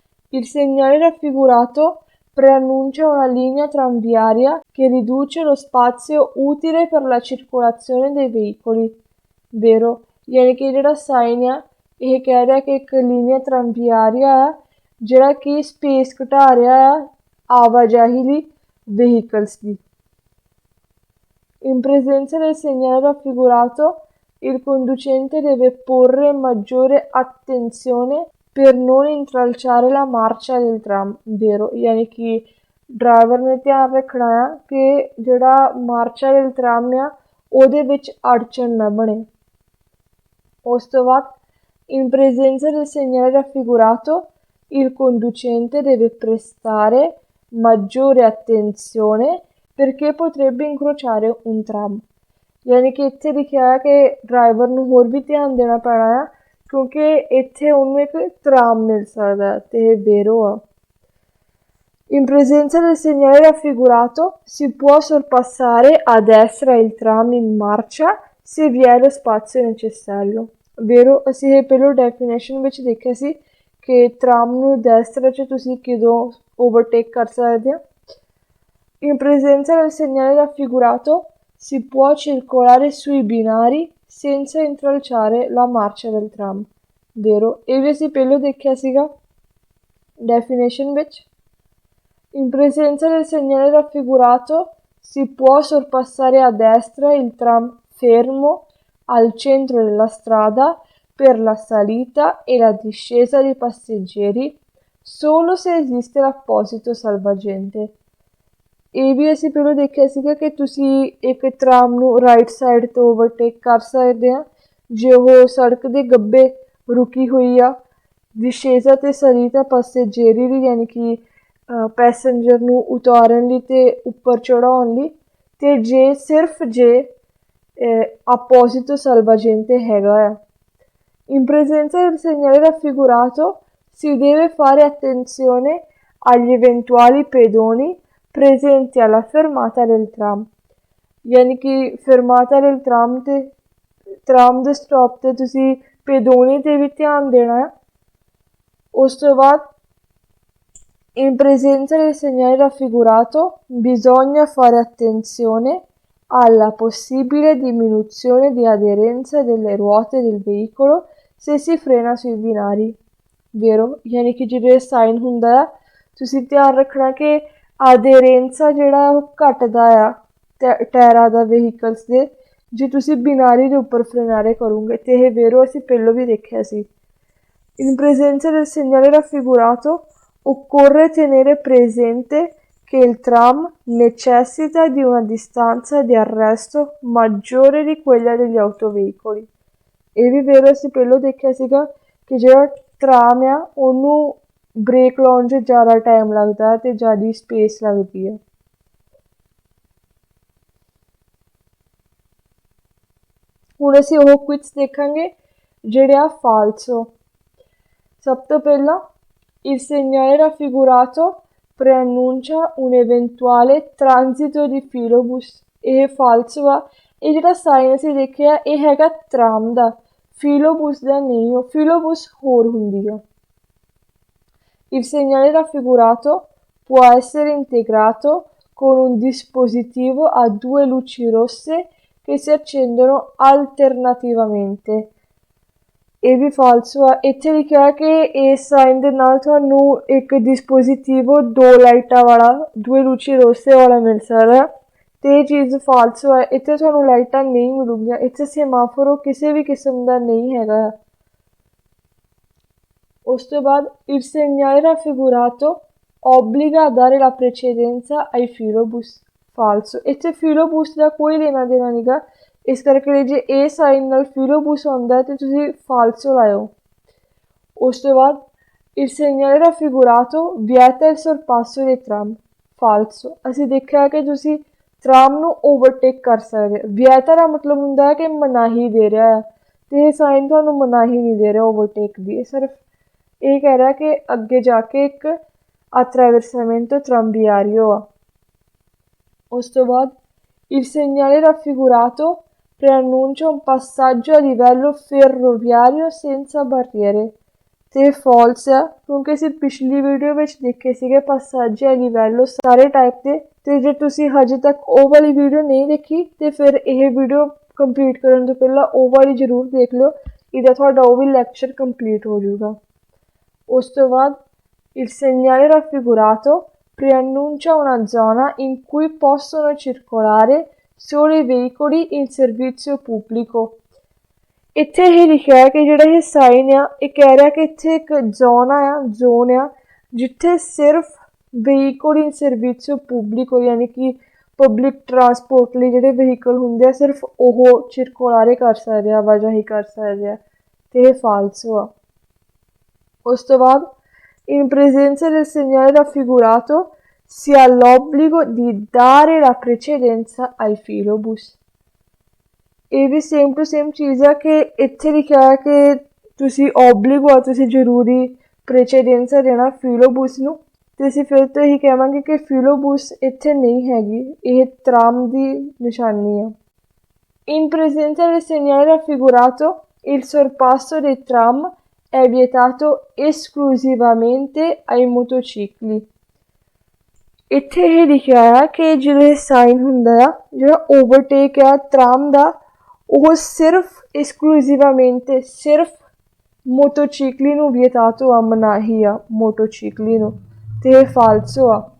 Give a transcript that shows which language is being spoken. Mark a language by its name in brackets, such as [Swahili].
[Italian] il segnale raffigurato preannuncia una linea tranviaria che riduce lo spazio utile per la circolazione dei veicoli, vero? [Punjabi] ਯਾਨੀ ਕਿ ਜਿਹੜਾ sign ਆ ਇਹ ਕਹਿ ਰਿਹਾ ਕਿ ਇੱਕ ਲੀਨੀਆ ਟਰਾਂਵਿਆਰੀਆ ਆ ਜਿਹੜਾ ਕਿ ਸਪੇਸ ਘਟਾ ਰਿਹਾ ਆ ਆਵਾਜਾਈ ਲਈ vehicles ਦੀ। [Italian] In presenza del segnale raffigurato il conducente deve porre maggiore attenzione per non intralciare la marcia del tram, vero? [Punjabi] ਯਾਨੀ ਕਿ ਡਰਾਈਵਰ ਨੇ ਧਿਆਨ ਰੱਖਣਾ ਆ ਕਿ ਜਿਹੜਾ ਮਾਰਚਾ [Italian] del tram [Punjabi] ਆ ਉਹਦੇ ਵਿੱਚ ਅੜਚਨ ਨਾ ਬਣੇ। ਉਸ ਤੋਂ ਬਾਅਦ [Italian] in presenza del segnale raffigurato il conducente deve prestare maggiore attenzione perché potrebbe incrociare un tram। [Punjabi] ਯਾਨੀ ਕਿ ਇੱਥੇ ਲਿਖਿਆ ਹੈ ਕਿ ਡਰਾਈਵਰ ਨੂੰ ਹੋਰ ਵੀ ਧਿਆਨ ਦੇਣਾ ਪੈਣਾ ਆ ਕਿਉਂਕਿ ਇੱਥੇ ਉਹਨੂੰ ਇੱਕ tram ਮਿਲ ਸਕਦਾ ਤੇ ਇਹ vero ਆ। [Italian] In presenza del segnale raffigurato si può sorpassare a destra il tram in marcia se vi è lo spazio necessario। [Punjabi] Vero, ਅਸੀਂ ਇਹ ਪਹਿਲੋਂ ਡੈਫੀਨੇਸ਼ਨ ਵਿੱਚ ਦੇਖਿਆ ਸੀ ਕਿ tram ਨੂੰ destra 'ਚ ਤੁਸੀਂ ਕਿਦੋਂ ਓਵਰਟੇਕ ਕਰ ਸਕਦੇ ਹੋ। [Italian] In presenza del segnale raffigurato si può circolare sui binari senza intralciare la marcia del tram। [Punjabi] Vero, ਇਹ ਵੀ ਅਸੀਂ ਪਹਿਲੋਂ ਦੇਖਿਆ ਸੀਗਾ ਡੈਫੀਨੇਸ਼ਨ ਵਿੱਚ। [Italian] In presenza del segnale raffigurato si può sorpassare a destra il tram fermo al centro della strada per la salita e la discesa dei passeggeri solo se esiste l'apposito salvagente। [Punjabi] ਇਹ ਵੀ ਅਸੀਂ ਪਹਿਲਾਂ ਦੇਖਿਆ ਸੀਗਾ ਕਿ ਤੁਸੀਂ ਇੱਕ tram ਨੂੰ right side ਤੋਂ ਓਵਰਟੇਕ ਕਰ ਸਕਦੇ ਆ ਜੇ ਉਹ ਸੜਕ ਦੇ ਗੱਬੇ ਰੁਕੀ ਹੋਈ ਆ। discesa ਤੇ [Italian] salita passeggeri [Punjabi] ਦੀ ਯਾਨੀ ਕਿ ਪੈਸੇਂਜਰ ਨੂੰ ਉਤਾਰਨ ਲਈ ਤੇ ਉੱਪਰ ਚੜਾਉਣ ਲਈ ਤੇ ਜੇ ਸਿਰਫ ਜੇ [Italian] apposito salvagente [Punjabi] ਹੈਗਾ ਆ। [Italian] In presenza del segnale raffigurato si deve fare attenzione agli eventuali pedoni presenti alla fermata del tram। [Punjabi] ਯਾਨੀ ਕਿ [Italian] fermata del tram [Punjabi] ਤੇ tram ਦੇ ਸਟਾਪ ਤੇ ਤੁਸੀਂ pedoni ਤੇ ਵੀ ਧਿਆਨ ਦੇਣਾ ਹੈ। ਉਸ ਤੋਂ ਬਾਅਦ [Italian] in presenza del segnale raffigurato bisogna fare attenzione alla possibile diminuzione di aderenza delle ruote del veicolo se si frena sui binari। [Punjabi] Vero, ਯਾਨੀ ਕਿ ਜਿਹੜੇ ਸਾਈਨ ਹੁੰਦਾ ਆ ਤੁਸੀਂ ਧਿਆਨ ਰੱਖਣਾ ਕਿ ਅਧੇਰੈਂਸਾ ਜਿਹੜਾ ਉਹ ਘਟਦਾ ਆ ਟਾਇਰਾਂ ਦਾ ਵਹੀਕਲਸ ਦੇ ਜੇ ਤੁਸੀਂ ਬਿਨਾਰੀ ਦੇ ਉੱਪਰ ਫਰੇਨਾਰੇ ਕਰੋਗੇ ਤੇ ਇਹ ਵੇਰੋ ਅਸੀਂ ਪਹਿਲੋਂ ਵੀ ਦੇਖਿਆ ਸੀ। [Italian] In presenza del segnale raffigurato occorre tenere presente che il tram necessita di una distanza di arresto maggiore di quella degli autoveicoli। [Punjabi] ਇਹ ਵੀ ਵੇਰੋ ਅਸੀਂ ਪਹਿਲੋਂ ਦੇਖਿਆ ਸੀਗਾ ਕਿ ਜਿਹੜਾ ਟਰਾਮ ਆ ਉਹਨੂੰ ਬ੍ਰੇਕ ਲਾਉਣ 'ਚ ਜ਼ਿਆਦਾ ਟਾਈਮ ਲੱਗਦਾ ਤੇ ਜ਼ਿਆਦਾ ਸਪੇਸ ਲੱਗਦੀ ਹੈ। ਹੁਣ ਅਸੀਂ ਉਹ ਕੁਇਜ਼ ਦੇਖਾਂਗੇ ਜਿਹੜੇ ਆ ਫਾਲਸੋ। ਸਭ ਤੋਂ ਪਹਿਲਾਂ [Italian] il segnale raffigurato preannuncia un eventuale transito di filobus। [Punjabi] ਇਹ ਫਾਲਸੋ ਆ। ਇਹ ਜਿਹੜਾ ਸਾਈਨ ਅਸੀਂ ਦੇਖਿਆ ਇਹ ਹੈਗਾ ਟਰਾਮ ਦਾ, ਫਿਲੋਬੂਸ ਦਾ ਨਹੀਂ। ਉਹ ਫਿਲੋਬੂਸ ਹੋਰ ਹੁੰਦੀ ਆ। [Italian] Il segnale raffigurato può essere integrato con un dispositivo a 2 luci rosse che si accendono alternativamente। [Punjabi] ਇਹ ਵੀ ਫਾਲਸੋ ਆ। ਇੱਥੇ ਲਿਖਿਆ ਕਿ ਇਸ ਸਾਈਨ ਦੇ ਨਾਲ ਤੁਹਾਨੂੰ ਇੱਕ ਡਿਸਪੋਜ਼ੀਟਿਵੋ 2 ਲਾਈਟਾਂ ਵਾਲਾ [Italian] 2 luci rosse [Punjabi] ਵਾਲਾ ਮਿਲ ਸਕਦਾ ਤੇ ਇਹ ਚੀਜ਼ ਫਾਲਸੋ ਹੈ। ਇੱਥੇ ਤੁਹਾਨੂੰ ਲਾਈਟਾਂ ਨਹੀਂ ਮਿਲੂਗੀਆਂ। ਇੱਥੇ ਸੇਮਾਫੋਰੋ ਕਿਸੇ ਵੀ ਕਿਸਮ ਦਾ ਨਹੀਂ ਹੈਗਾ। ਉਸ ਤੋਂ ਬਾਅਦ [Italian] il segnale raffigurato obbliga a dare la precedenza ai filobus। [Punjabi] ਫਾਲਸੋ, ਇੱਥੇ ਫਿਲੋਬੂਸ ਦਾ ਕੋਈ ਲੈਣਾ ਦੇਣਾ ਨਹੀਂ ਗਾ। ਇਸ ਕਰਕੇ ਜੇ ਇਹ ਸਾਈਨ ਨਾਲ ਫਿਲੋਬੂਸ ਆਉਂਦਾ ਤੇ ਤੁਸੀਂ ਫਾਲਸੋ ਲਾਇਓ। ਉਸ ਤੋਂ ਬਾਅਦ [Italian] il segnale raffigurato vieta il sorpasso dei tram। [Punjabi] ਫਾਲਸੋ, ਅਸੀਂ ਦੇਖਿਆ ਕਿ ਤੁਸੀਂ ਟਰਾਮ ਨੂੰ ਓਵਰਟੇਕ ਕਰ ਸਕਦੇ। ਵਿਆਤਾ ਦਾ ਮਤਲਬ ਹੁੰਦਾ ਹੈ ਕਿ ਮਨਾਹੀ ਦੇ ਰਿਹਾ ਹੈ ਤੇ ਇਹ ਸਾਈਨ ਤੁਹਾਨੂੰ ਮਨਾਹੀ ਨਹੀਂ ਦੇ ਰਿਹਾ ਓਵਰਟੇਕ ਦੀ। ਇਹ ਸਿਰਫ ਇਹ ਕਹਿ ਰਿਹਾ ਕਿ ਅੱਗੇ ਜਾ ਕੇ ਇੱਕ [Italian] attraversamento tranviario [Punjabi] ਆ। ਉਸ ਤੋਂ ਬਾਅਦ [Italian] il segnale raffigurato preannuncia un passaggio a livello ferroviario senza barriere। [Punjabi] ਤੇ ਫਾਲਸ ਆ ਕਿਉਂਕਿ ਅਸੀਂ ਪਿਛਲੀ ਵੀਡੀਓ ਵਿੱਚ ਦੇਖੇ ਸੀਗੇ [Italian] passaggio a livello [Punjabi] ਸਾਰੇ ਟਾਈਪ ਦੇ। ਤੇ ਜੇ ਤੁਸੀਂ ਹਜੇ ਤੱਕ ਉਹ ਵਾਲੀ ਵੀਡੀਓ ਨਹੀਂ ਦੇਖੀ ਤੇ ਫਿਰ ਇਹ ਵੀਡੀਓ ਕੰਪਲੀਟ ਕਰਨ ਤੋਂ ਪਹਿਲਾਂ ਉਹ ਵਾਲੀ ਜ਼ਰੂਰ ਦੇਖ ਲਿਓ। ਇਹਦਾ ਤੁਹਾਡਾ ਉਹ ਵੀ ਲੈਕਚਰ ਕੰਪਲੀਟ ਹੋ ਜਾਊਗਾ। ਉਸ ਤੋਂ ਬਾਅਦ [Italian] il segnale raffigurato preannuncia una zona in cui possono circolare solo i veicoli in servizio pubblico। [Punjabi] ਇੱਥੇ ਇਹ ਲਿਖਿਆ ਹੈ ਕਿ ਜਿਹੜਾ ਇਹ ਸਾਈਨ ਆ ਇਹ ਕਹਿ ਰਿਹਾ ਕਿ ਇੱਥੇ ਇੱਕ ਜ਼ੋਨ ਆ ਜਿੱਥੇ ਸਿਰਫ ਵਹੀਕਲ ਇਨ ਸਰਵਿਸਿਓ ਪਬਲਿਕੋ ਯਾਨੀ ਕਿ ਪਬਲਿਕ ਟਰਾਂਸਪੋਰਟ ਲਈ ਜਿਹੜੇ ਵਹੀਕਲ ਹੁੰਦੇ ਆ ਸਿਰਫ ਉਹ ਚਿਰਕੁਲਾਰੇ ਕਰ ਸਕਦੇ ਆ, ਆਵਾਜਾਈ ਕਰ ਸਕਦੇ ਆ ਤੇ ਇਹ ਫਾਲਸੋ ਆ। ਉਸ ਤੋਂ ਬਾਅਦ [Italian] in presenza del segnale raffigurato si ha l'obbligo di dare la precedenza ai filobus। [Punjabi] ਇਹ ਵੀ ਸੇਮ ਟੂ ਸੇਮ ਚੀਜ਼ ਆ ਕਿ ਇੱਥੇ ਲਿਖਿਆ ਹੈ ਕਿ ਤੁਸੀਂ ਓਬਲਿਗੋ ਆ, ਤੁਸੀਂ ਜ਼ਰੂਰੀ ਪ੍ਰੇਚੇਡੈਂਸਾ ਦੇਣਾ ਫਿਲੋਬੂਸ ਨੂੰ, ਅਤੇ ਅਸੀਂ ਫਿਰ ਤੋਂ ਇਹੀ ਕਹਾਂਗੇ ਕਿ ਫਿਲੋਬੂਸ ਇੱਥੇ ਨਹੀਂ ਹੈਗੀ, ਇਹ ਤਰਾਮ ਦੀ ਨਿਸ਼ਾਨੀ ਆ। [Italian] In presenza del segnale raffigurato, il sorpasso dei tram è vietato esclusivamente ai motocicli। [Punjabi] ਇੱਥੇ ਇਹ ਲਿਖਿਆ ਆ ਕਿ ਜਦੋਂ ਇਹ ਸਾਈਨ ਹੁੰਦਾ ਆ, ਜਿਹੜਾ ਓਵਰਟੇਕ ਆ ਤਰਾਮ ਦਾ, ਉਹ ਸਿਰਫ ਐਕਸਕਲੂਸਿਵਾਮੈਂਟੇ ਸਿਰਫ ਮੋਟੋਚਿਕਲੀ ਨੂੰ ਵਿਏਤਾਤੋ ਆ, ਮਨਾਹੀ ਆ ਮੋਟੋਚਿਕਲੀ ਨੂੰ, ਅਤੇ ਇਹ ਫਾਲਸੋ ਆ।